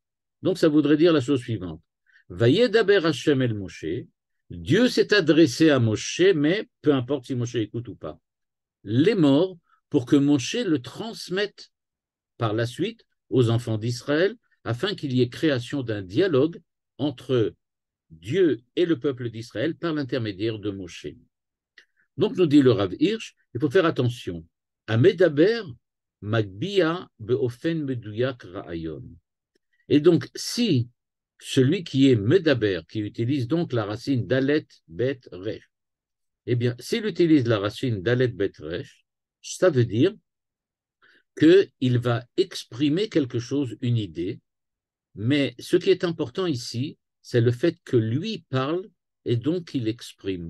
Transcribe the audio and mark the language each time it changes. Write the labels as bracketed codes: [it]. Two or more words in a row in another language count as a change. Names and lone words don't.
[fr] Donc ça voudrait dire la chose suivante. [he] וידבר השם אל משה, [fr] Dieu s'est adressé à Moshe, mais peu importe si Moshe écoute ou pas, les morts pour que Moshe le transmette par la suite aux enfants d'Israël afin qu'il y ait création d'un dialogue entre Dieu et le peuple d'Israël par l'intermédiaire de Moshe. Donc, nous dit le Rav Hirsch, il faut faire attention. [he] המדבר מגביה באופן מדויק רעיון. [fr] Et donc, si celui qui est medaber, qui utilise donc la racine [he] דלת בית ריש, [fr] eh bien, s'il utilise la racine [he] דלת בית ריש, [fr] ça veut dire qu'il va exprimer quelque chose, une idée, mais ce qui est important ici, c'est le fait que lui parle et donc il exprime.